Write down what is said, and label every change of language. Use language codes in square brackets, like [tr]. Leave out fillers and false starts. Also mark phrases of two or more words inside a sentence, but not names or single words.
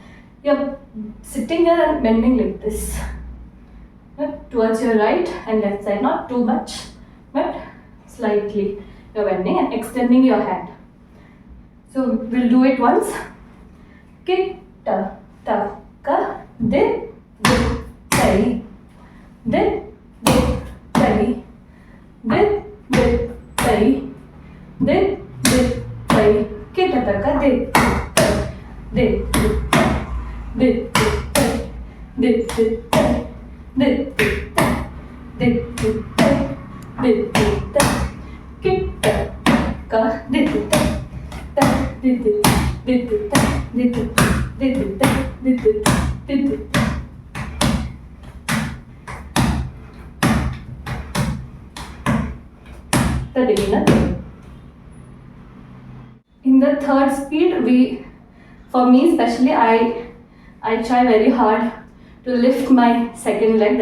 [en] You're sitting here and bending like this, towards your right and left side. Not too much, but slightly you're bending and extending your hand. So we'll do it once. Kitta ta ka Dhi-dhi-thai, Dhi-dhi-thai, Dhi-dhi-thai, Dhi-dhi-thai, Kitta ta ka Dhi-dhi-thai, Dhi-dhi-thai, Dhi-dhi-thai, Dhi-dhi-thai, Dhi-dhi-thai, Dhi-dhi-thai, Kitta ka Dhi-dhi-thai, Dhi-dhi-thai, Dhi-dhi-thai, Dhi-dhi-thai, Dhi-dhi-thai, Dhi-dhi-thai, Dhi-dhi-thai. In the third speed, for me especially, I try very hard to lift my second leg.